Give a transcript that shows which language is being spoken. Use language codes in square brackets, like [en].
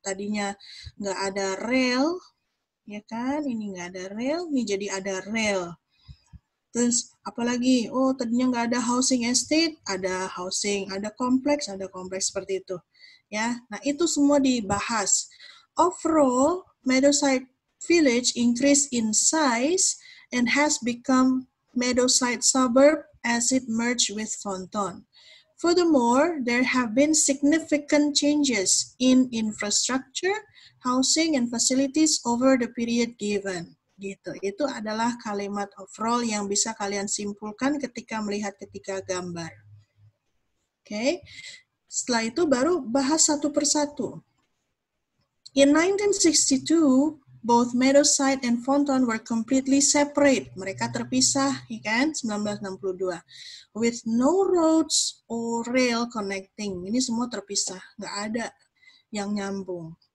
[id] Tadinya nggak ada rel, ya kan? Ini nggak ada rel, ini jadi ada rel. Terus, apalagi? Oh, tadinya nggak ada housing estate, ada housing, ada kompleks seperti itu. Ya, nah itu semua dibahas. [en] Overall, Meadowside Village increased in size and has become Meadowside suburb as it merged with Fonton. Furthermore, there have been significant changes in infrastructure, housing, and facilities over the period given. [id] Gitu. Itu adalah kalimat overall yang bisa kalian simpulkan ketika melihat ketiga gambar. Oke. Setelah itu baru bahas satu persatu. [en] In 1962, both Meadowside and Fonton were completely separate. [id] Mereka terpisah, ya kan? 1962. [en] With no roads or rail connecting. [id] Ini semua terpisah, nggak ada yang nyambung.